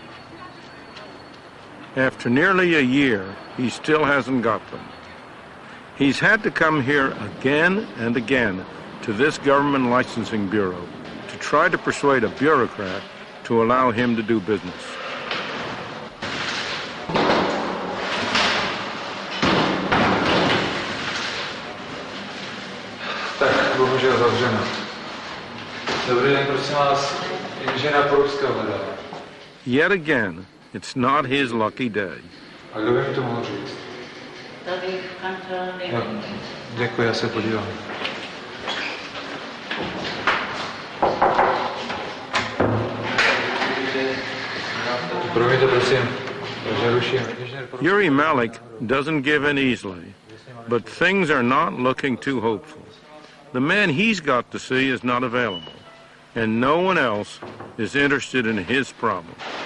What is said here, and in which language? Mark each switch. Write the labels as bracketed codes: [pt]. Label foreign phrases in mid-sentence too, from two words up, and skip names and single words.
[en] After nearly a year, he still hasn't got them. He's had to come here again and again to this government licensing bureau to try to persuade a bureaucrat to allow him to do business. [cs] Tak, bohužel zavřeno. Dobrý den, prosím vás, inženýra Polského hledala. [en] Yet again, it's not his lucky day. [cs] A kdo by mi to mohl říct? Tady v kanceláři. No, děkuji, já se podívám. Promiňte, prosím, přeruším. [en] Yuri Malik doesn't give in easily, but things are not looking too hopeful. The man he's got to see is not available, and no one else is interested in his problem.